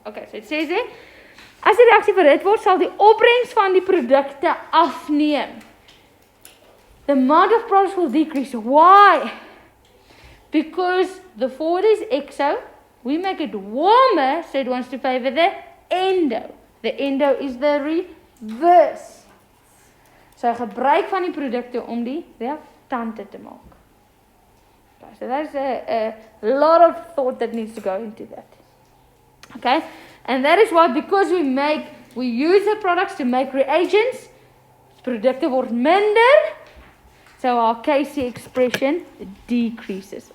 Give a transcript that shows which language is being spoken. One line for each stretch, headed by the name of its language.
Afrikaans: Okay,
English: so it says there,
Afrikaans: as die reaksie verhit word, sal die opbrengs van die produkte afneem.
English: The amount of products will decrease. Why? Because the forward is exo, we make it warmer, so it wants to favor the endo. The endo is the reverse.
Afrikaans: So gebruik van die produkte om die reaktante te maak.
English: Okay, so there's a lot of thought that needs to go into that. Okay, and that is why, because we use the products to make reagents,
Afrikaans: produkte word minder,
English: so our Kc expression decreases.